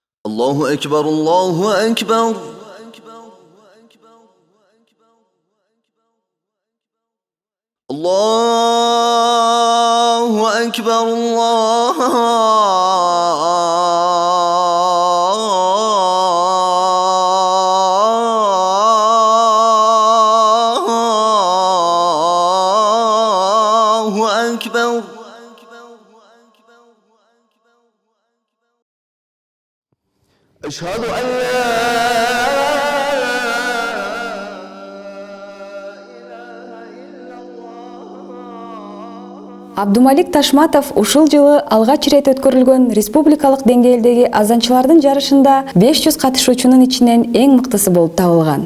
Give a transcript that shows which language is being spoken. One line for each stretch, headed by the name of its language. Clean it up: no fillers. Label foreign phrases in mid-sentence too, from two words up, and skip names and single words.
Arabic: الله أكبر الله أكبر. الله أكبر الله أكبر. أشهد أن
Kyrgyz: Абдумалик Ташматов ушул жылы алгач ирет өткөрүлгөн республикалык деңгээлдеги азанчылардын жарышында 500 катышуучунун ичинен эң мыктысы болуп табылган.